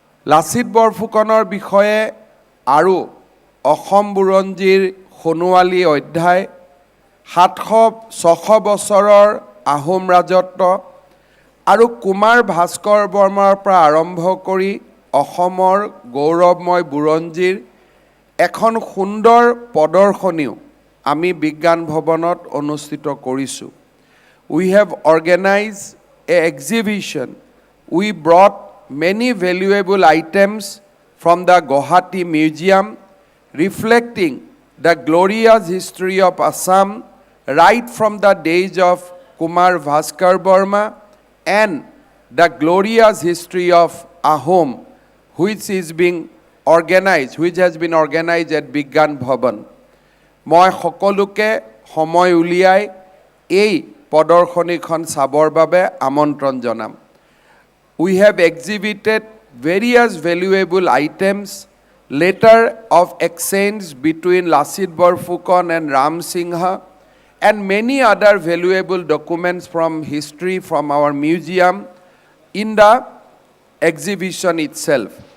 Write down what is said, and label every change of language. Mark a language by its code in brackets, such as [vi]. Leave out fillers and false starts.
[as] লাচিত বৰফুকনৰ বিষয়ে আৰু অসম বুৰঞ্জীৰ সোণোৱালী অধ্যায় 700-600 বছৰৰ আহোম ৰাজত্ব আৰু কুমাৰ ভাস্কৰ বৰ্মাৰ পৰা আৰম্ভ কৰি অসমৰ গৌৰৱময় বুৰঞ্জীৰ এখন সুন্দৰ প্ৰদৰ্শনীও আমি বিজ্ঞান ভৱনত অনুষ্ঠিত কৰিছোঁ। [en] We have organized an exhibition. We brought many valuable items from the Guwahati Museum reflecting the glorious history of Assam right from the days of Kumar Bhaskar Burma and the glorious history of Ahom which has been organized at Bigyan Bhavan. [as] মই সকলোকে সময় উলিয়াই এই প্ৰদৰ্শনীখন চাবৰ বাবে আমন্ত্ৰণ জনাম। [en] We have exhibited various valuable items, letter of exchange between Lasit Borphukan and Ram Singha, and many other valuable documents from history from our museum in the exhibition itself.